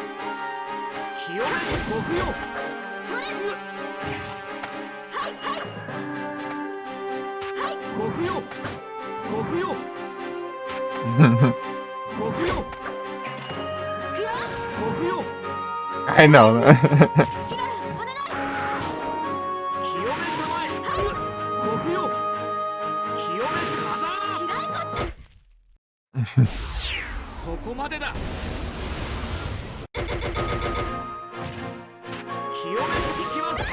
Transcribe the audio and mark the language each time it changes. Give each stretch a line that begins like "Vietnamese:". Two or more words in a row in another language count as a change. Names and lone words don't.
Japanese: 清めご不要。ご不要。ご不要。ご不要。ご不要。
Portuguese: Ai não, né?
Japanese: 清め様へ。ご不要。清め風穴。そこまでだ。清めいきます。